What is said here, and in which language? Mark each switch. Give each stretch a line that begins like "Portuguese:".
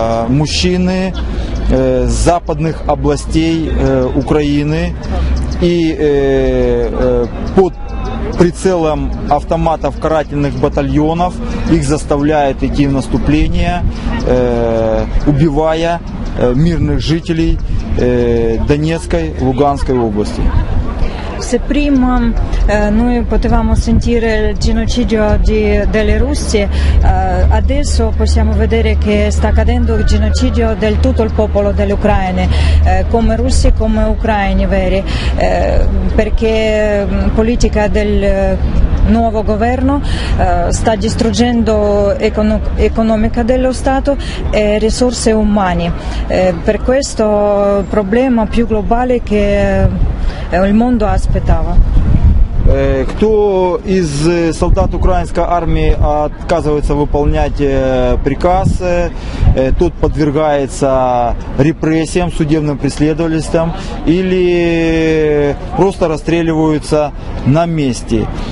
Russian: мужчины с западных областей Украины и под прицелом автоматов карательных батальонов их заставляют идти в наступление, убивая мирных жителей Донецкой, Луганской области.
Italian: Se prima noi potevamo sentire il genocidio delle russi, adesso possiamo vedere che sta accadendo il genocidio del tutto il popolo dell'Ucraina, come russi come ucraini veri, perché la politica del nuovo governo sta distruggendo economica dello Stato e risorse umane. Per questo il problema più globale che il mondo aspettava.
Russian: Кто из солдат украинской армии отказывается выполнять приказ, тот подвергается репрессиям, судебным преследовательствам или просто расстреливаются на месте.